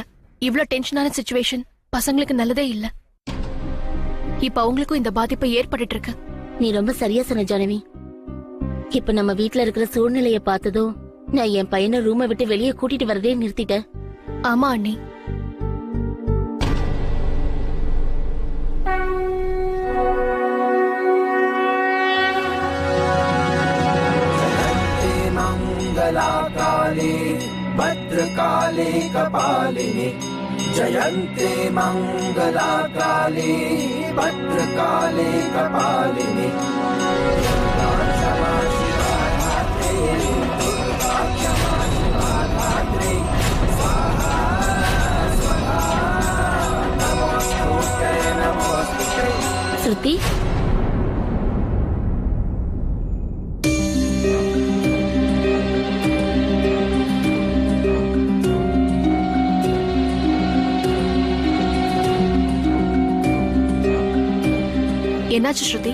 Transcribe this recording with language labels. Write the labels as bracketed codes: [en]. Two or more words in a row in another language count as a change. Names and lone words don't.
[ta] இவ்ளோ டென்ஷனான சிச்சுவேஷன் பசங்களுக்கு நல்லதே இல்ல. இப்ப அவங்களுக்கும் இந்த பாதிப்பு ஏற்பட்டு இருக்கு. நீ ரொம்ப சரியா சொன்ன ஜானவி. இப்ப நம்ம வீட்ல இருக்கிற சூழ்நிலைய பார்த்ததும் நான் என் பையனை ரூமை விட்டு வெளியே கூட்டிட்டு வரதே நிறுத்திட்டேன். ஆமா அண்ணி. [sa] मंगलाकाले भद्रकाले कपालिनी जयन्ते मंगलाकाले भद्रकाले कपालिनी [ta] ஸ்ருதி, என்னாச்சு ஸ்ருதி?